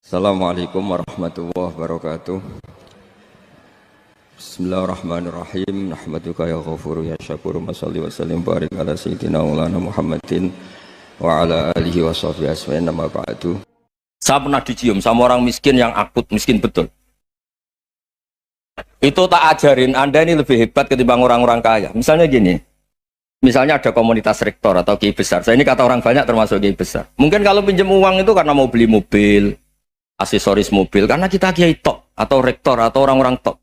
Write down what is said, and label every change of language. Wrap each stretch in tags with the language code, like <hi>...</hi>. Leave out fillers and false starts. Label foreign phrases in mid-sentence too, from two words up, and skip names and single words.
<ar>السلام عليكم ورحمة الله وبركاته. بسم الله الرحمن الرحيم. نحمدك يا غفور يا شكور. مصلي وسلم بارك على سيدنا مولانا محمد وعلى آله وصحبه أجمعين أما بعد.</ar> <id>Saya pernah dicium sama orang miskin yang akut, miskin betul. Itu tak ajarin, Anda ini lebih hebat ketimbang orang-orang kaya. Misalnya gini, misalnya ada komunitas rektor atau kiai besar. Saya ini kata orang banyak termasuk kiai besar. Mungkin kalau pinjam uang itu karena mau beli mobil, aksesoris mobil, karena kita kiai tok atau rektor atau orang-orang tok.</id>